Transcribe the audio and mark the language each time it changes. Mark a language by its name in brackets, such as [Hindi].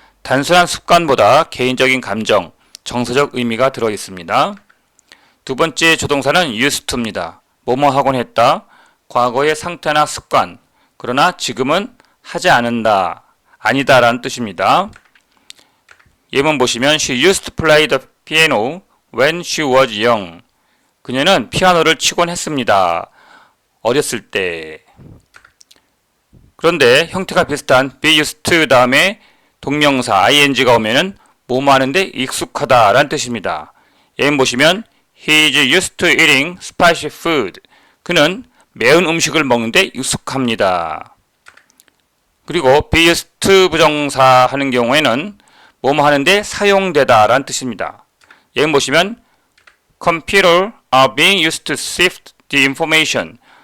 [Korean] 단순한 습관보다 개인적인 감정, 정서적 의미가 들어 있습니다. 두 번째 조동사는 used to입니다. 뭐뭐 하곤 했다, 과거의 상태나 습관, 그러나 지금은 하지 않는다, 아니다 라는 뜻입니다. 예문 보시면 [English] She used to play the piano when she was young. [Korean] 그녀는 피아노를 치곤 했습니다. 어렸을 때. 그런데 형태가 비슷한 be used to 다음에 동명사 ing가 오면은 뭐뭐 하는데 익숙하다 라는 뜻입니다. 예문 보시면 [English] He is used to eating spicy food. [Korean] 그는 매운 음식을 먹는데 익숙합니다. 그리고 be used to 부정사 하는 경우에는 뭐뭐 하는데 사용되다 라는 뜻입니다. 예문 보시면 [English] Computer are being used to sift the information.